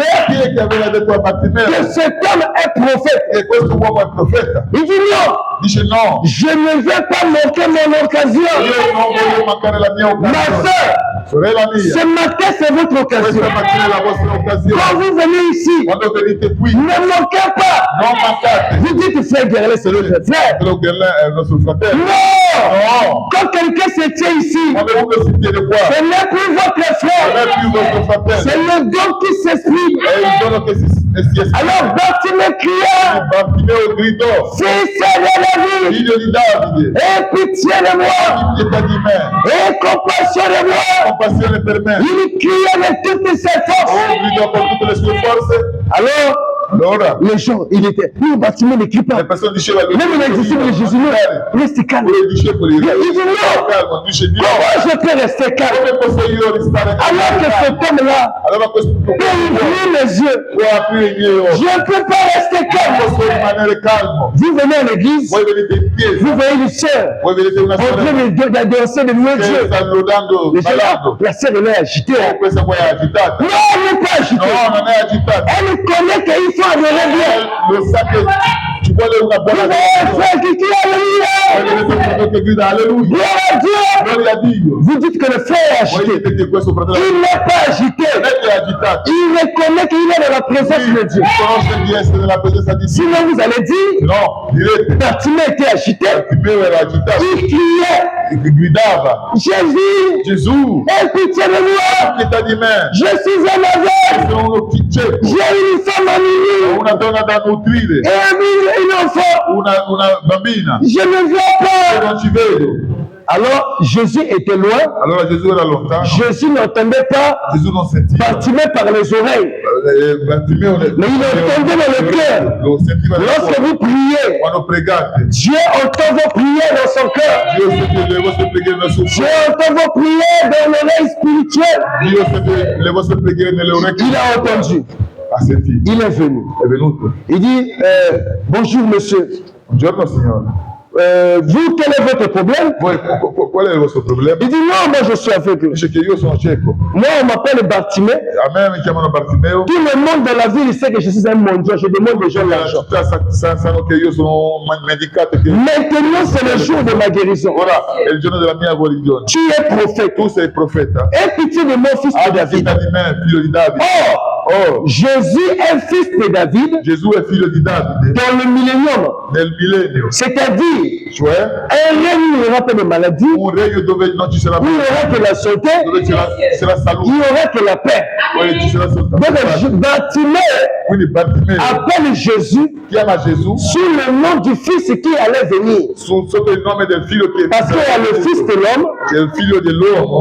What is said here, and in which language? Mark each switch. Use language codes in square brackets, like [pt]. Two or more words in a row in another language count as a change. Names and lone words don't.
[it] Chi è che aveva detto a Bartimeo [fr] que cet homme est prophète? [it] che questo uomo è profeta? [fr] Il dit non, [it] Dice no, [fr] je ne vais pas manquer mon occasion. [it] io non voglio mancare la mia Ma occasione. [fr] soeur, [it] Sorella mia, [fr] ce matin c'est votre occasion. [it] questa mattina è la vostra [fr] Quand [it] occasione. [fr] vous venez ici, [it] Quando venite qui, [fr] ne manquez pas. [it] non mancate. [fr] Vous dites frère Guerlet, c'est notre frère. [it] Quello che è il nostro fratello. [fr] Non! [it] No, [fr] Quand quelqu'un se tient ici, [it] quando uno si tiene qua, [fr] ce n'est plus votre [it] non [fr] frère. [it] è più vostro fratello, [fr] C'est le don qui s'exprime. [it] è il dono che si esprime. [fr] Alors Bartimée cria, [it] Bartimeo gridò, [fr] fils de David, [it] figlio di Davide, [fr] aie pitié de moi, [it] abbi pietà di me, [fr] aie compassion de moi. [it] compassione per me. [fr] Il criait de toutes ses forces. [it] Gridò con tutte le sue forze. [fr] Alors, [it] Allora, [fr] les gens, il était, nous, Bartimée ne crie pas. [it] le persone dicevano, [fr] Même les disciples de Jésus, non, reste calme. [it] i discepoli, [fr] Il dit non. [it] calmo, dice Dio, [fr] Comment je peux rester calme [it] come posso io restare [fr] alors que cet homme-là [it] Allora questo [fr] peut ouvrir les yeux? [it] può aprire i miei occhi, [fr] Je ne peux pas rester calme. [it] posso rimanere calmo. [fr] Vous venez à l'église, [it] Voi venite in chiesa, [fr] vous voyez une sœur [it] voi vedete una [fr] en train [it] sorella [fr] de danser, de louer [it] che [fr] Dieu. [it] sta lodando, [fr] Les gens, [it] ballando. [fr] la sœur, elle est agitée. [it] Oh, questa qua è agitata. [fr] Non, elle n'est pas agitée. [it] No, non è agitata. [fr] Elle connaît qu'il faut adorer Dieu. [it] Lo sa che ci vuole una [fr] Vous [it] buona [fr] voyez un [it] adorazione. [fr] frère qui crie [it] Voi [fr] Alléluia. [it] vedete un fratello che grida alleluia. [fr] Gloire à Dieu. [it] Gloria a Dio. [fr] Vous dites que le frère est [it] Voi [fr] agité. [it] dite che questo fratello [fr] Il n'est pas agité. [it] non è che è agitato. [fr] Il reconnaît qu'il est dans la présence de Dieu. [it] Conosce di essere nella presenza di Dio. [fr] Sinon, vous allez dire, [it] No, direte, [fr] Bartimée était agité. [it] Bartimeo era agitato, [fr] Il criait, [it] gridava, [fr] Jésus, [it] Gesù, [fr] aie pitié de moi. [it] pietà di me, [fr] Je suis un aveugle. [it] sono uno cieco, [fr] J'ai une femme à nourrir [it] ho una donna da nutrire, [fr] et un enfant. [it] una bambina, [fr] Je ne vois [it] io [fr] pas. [it] non ci vedo. [fr] Alors, Jésus était loin. [it] Allora Gesù era lontano, [fr] Jésus n'entendait pas [it] Gesù non sentiva, [fr] Bartimée par les oreilles. [it] Bartimeo [fr] Mais il entendait dans le cœur. [it] lo sentiva nel [fr] Lorsque [it] cuore. [fr] vous priez, [it] Quando pregate, [fr] Dieu entend vos prières dans son cœur. [it] Dio sente le vostre preghiere nel suo [fr] Dieu [it] cuore, [fr] entend vos prières dans l'oreille spirituelle. [it] Dio sente le vostre preghiere nelle orecchie. [fr] Il a entendu. [it] Ha sentito, [fr] Il est venu. [it] è venuto. [fr] Il dit, bonjour monsieur. [it] Buongiorno signore, [fr] Vous, quel est votre problème? [it] voi qual è il vostro problema? [fr] Il dit, non, moi je suis aveugle. [it] Dice che io sono cieco, [fr] Moi, on m'appelle Bartimée. [it] a me mi chiamano Bartimeo. [fr] Tout le monde dans la ville sait que je suis un mendiant. Je demande aux gens [it] La [fr] l'argent. [it] città sanno che io sono un mendicato e che [fr] Maintenant, c'est le jour de ma guérison. [it] ora è il giorno della mia guarigione. [fr] Tu es prophète. [it] Tu sei profeta, [fr] Aie pitié de mon fils de [it] abbi [fr] David. [it] pietà di me, figlio di Davide. [fr] Oh, Jésus est fils de David [it] Gesù è figlio di Davide [fr] dans le millénium. [it] nel millennio, [fr] C'est-à-dire, [it] cioè [fr] un règne où il n'y aura pas de maladie, où [it] un regno dove non ci sarà [fr] il n'y aura que la santé, [it] dove c'era [fr] il [it] salute, [fr] n'y aura que la paix. [it] poi ci sarà soltanto [fr] Donc, [it] pace. [fr] Bartimée [it] Quindi Bartimeo [fr] appelle Jésus [it] chiama Gesù [fr] sous le nom du fils qui allait venir. [it] sotto il nome del figlio che [fr] Parce qu'il y a le fils de l'homme, [it] è il figlio dell'uomo,